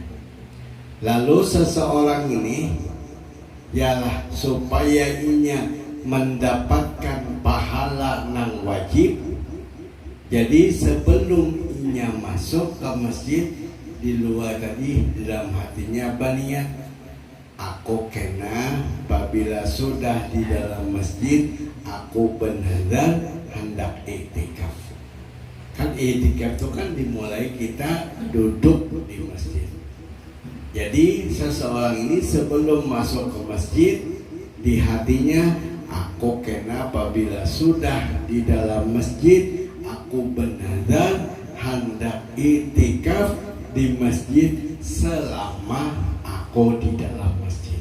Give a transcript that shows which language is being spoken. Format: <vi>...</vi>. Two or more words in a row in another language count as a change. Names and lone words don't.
<bjn>Lalu seseorang ini yalah supaya inya mendapatkan pahala nang wajib, jadi sebelum inya masuk ke masjid, di luar tadi dalam hatinya berniat, aku kena apabila sudah di dalam masjid aku benar hendak i'tikaf.</bjn> <id>Kan i'tikaf itu kan dimulai kita duduk di masjid. Jadi seseorang ini sebelum masuk ke masjid, di hatinya aku kena apabila sudah di dalam masjid aku bernazar hendak i'tikaf di masjid selama aku di dalam masjid.</id>